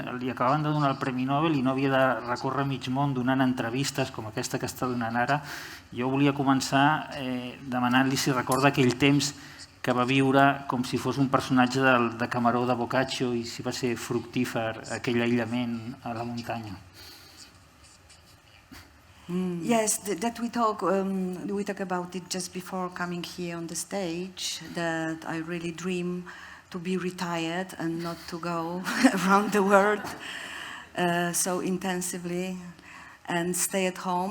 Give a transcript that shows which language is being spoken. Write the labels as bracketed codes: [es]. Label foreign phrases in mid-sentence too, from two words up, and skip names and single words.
[ca] Li acabaven de donar el Premi Nobel i no havia de recórrer mig món donant entrevistes com aquesta que està donant ara. Jo volia començar demanant-li si recorda aquell temps que va viure com si fos un personatge de Cameró de Boccaccio i si va ser fructífer aquell aïllament a la muntanya. [en] Yes, that we talk about it just before coming here on the stage, that I really dream to be retired and not to go around the world so intensively and stay at home.